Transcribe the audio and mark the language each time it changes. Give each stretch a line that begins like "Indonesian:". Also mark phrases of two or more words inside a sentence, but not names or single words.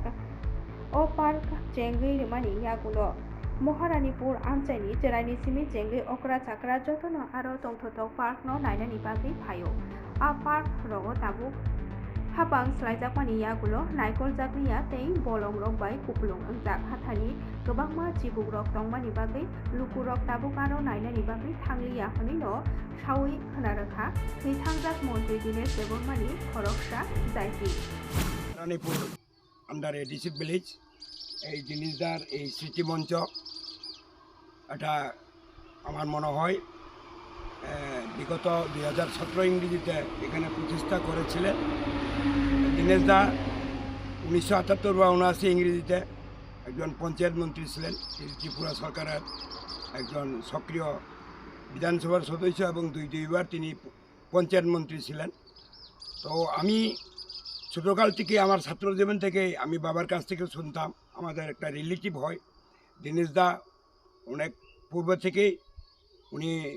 Kok Borok: O Park Chengri Rimani Yagulo Moharanipur Amchaini Jerani Simi Jengri Okra Chakra Jotono Aro Tongthoto Park no Nainani Bagri Phayo A Park Rogo Tabuk Habang Slaijakmani Yagulo Naikol Jakriya Tei Bolong Rokbai Kuplung Angjak Hathani Gobangma Chibuk Rok Tongmani Bagri Lukurok Tabuk Aro Nainani Bagri Thanglia Honino Shawi Khanarokha Thithangjak Montri Dines Debormani Khoroksa Jaiti
Bangla: রানীপুর
English: under ADC village
Bangla: এই জিনিসদার এই স্মৃতিমঞ্চ এটা আমার মনে হয় বিগত 2017 ইংরেজিতে এখানে প্রতিষ্ঠা করেছিলেন দীনেশদা 1978 বা 79 ইংরেজিতে একজন পঞ্চায়েত মন্ত্রী ছিলেন ত্রিপুরা সরকারের একজন সক্রিয় বিধানসভার সদস্য এবং দুইবার তিনি পঞ্চায়েত মন্ত্রী ছিলেন তো আমি ছোটকাল থেকে আমার ছাত্র জীবন থেকে আমি বাবার কাছ থেকে শুনতাম আমাদের একটা রিলেটিভ হয় দীনেশদা অনেক পূর্ব থেকেই উনি